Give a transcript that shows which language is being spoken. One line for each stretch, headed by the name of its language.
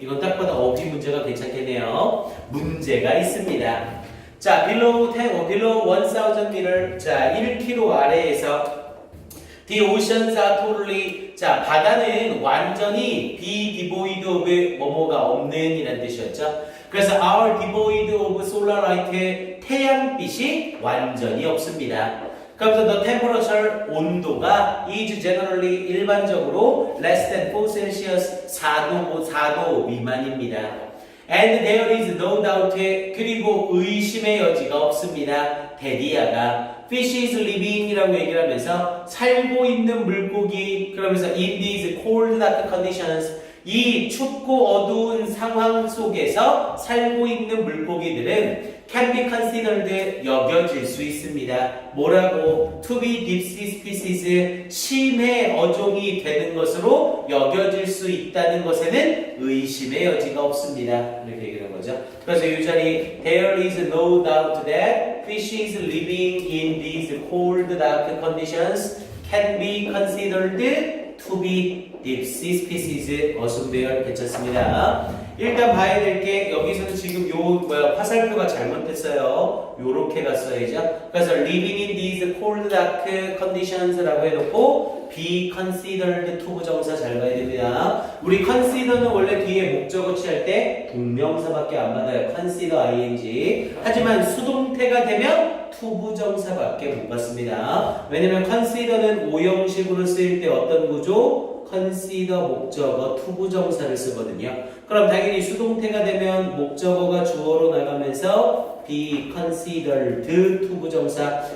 Korean: 이건 딱 봐도 어휘 문제가 괜찮겠네요. 문제가 있습니다. 자, below 1000 meter, 자, 1km 아래에서 the oceans are totally, 자, 바다는 완전히 be devoid of 뭐뭐가 없는 이란 뜻이었죠.
English: 그래서 are devoid of solar light, 태양빛이 완전히 없습니다. 그래서 the temperature, 온도가 is generally 일반적으로 less than 4 Celsius, 4도 미만입니다. And there is no doubt, 그리고 의심의 여지가 없습니다.
Korean: 데디아가 fishes living 이라고 얘기를 하면서 살고 있는 물고기, 그러면서 in these cold dark conditions, 이 춥고 어두운 상황 속에서 살고 있는 물고기들은 can be considered 여겨질 수 있습니다. 뭐라고? To be deep sea species 심해 어종이 되는 것으로 여겨질 수 있다는 것에는 의심의 여지가 없습니다.
English: 이렇게 얘기하는 거죠. 그래서 이 자리 there is no doubt that fishes living in these cold dark conditions can be considered to be deep sea species.
Korean: 어순배열 괜찮습니다. 일단 봐야 될 게 여기서는 지금 화살표가 잘못됐어요. 요렇게 갔어야죠. 그래서 living in these cold dark conditions 라고 해놓고 be considered to 부정사 잘 봐야 됩니다. 우리 consider는 원래 뒤에 목적어 취할 때 동명사밖에 안 받아요.
English: consider ing.
Korean: 하지만 수동태가 되면 to 부정사밖에 못 받습니다. 왜냐면 consider는 오형식으로 쓰일 때 어떤 구조? consider 목적어 to 부정사를 쓰거든요. 그럼 당연히 수동태가 되면 목적어가 주어로 나가면서 be considered to 부정사.